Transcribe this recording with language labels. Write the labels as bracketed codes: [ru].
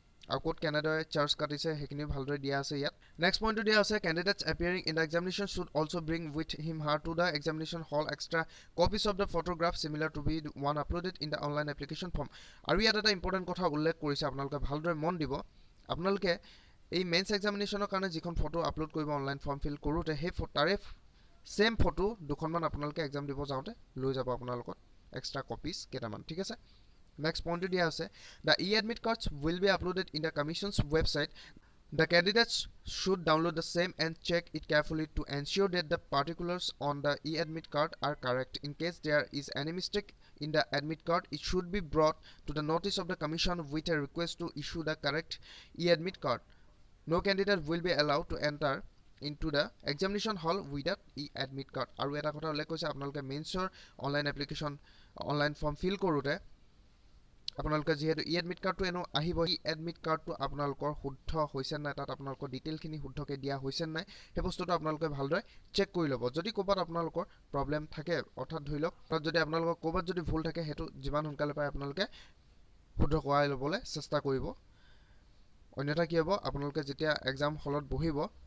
[as] আৰু ক'ত কেনেদৰে চাৰ্জ কাটিছে সেইখিনি ভালদৰে দিয়া আছে ইয়াত নেক্সট পইণ্টটো দিয়া আছে [en] candidates appearing in the examination should also bring with him her to the examination hall extra copies of the photograph similar to be one uploaded in the online application form [as] আৰু ইয়াত এটা important কথা উল্লেখ কৰিছে আপোনালোকে ভালদৰে মন দিব আপোনালোকে এই মেন্স এক্সামিনেশ্যনৰ কাৰণে যিখন ফটো আপলোড কৰিব অনলাইন ফৰ্ম ফিল কৰোঁতে সেই তাৰে সেম ফটো দুখনমান আপোনালোকে এক্সাম দিব যাওঁতে লৈ যাব আপোনালোকৰ এক্সট্ৰা কপিজ কেইটামান ঠিক আছে Next point দিয়া আছে [en] the e-admit cards will be uploaded in the commission's website. The candidates should download the same and check it carefully to ensure that the particulars on the e-admit card are correct. In case there is any mistake in the admit card, it should be brought to the notice of the commission with a request to issue the correct e-admit card. No candidate will be allowed to enter into the examination hall without e-admit card. [as] আৰু এটা কথা উল্লেখ কৰিছে আপোনালোকে মেইনছৰ online application online form fill কৰোঁতে আপোনালোকে যেহেতু e-admit কাৰ্ডটো এনো আহিব ই-এডমিট কাৰ্ডটো আপোনালোকৰ শুদ্ধ হৈছে নাই তাত আপোনালোকৰ ডিটেইলখিনি শুদ্ধকৈ দিয়া হৈছে নাই সেই বস্তুটো আপোনালোকে ভালদৰে চেক কৰি ল'ব যদি ক'ৰবাত আপোনালোকৰ প্ৰব্লেম থাকে অৰ্থাৎ ধৰি লওক তাত যদি আপোনালোকৰ ক'ৰবাত যদি ভুল থাকে সেইটো যিমান সোনকালে পায় আপোনালোকে শুদ্ধ কৰাই ল'বলৈ চেষ্টা কৰিব অন্যথা কি হ'ব আপোনালোকে যেতিয়া এক্সাম হলত বহিব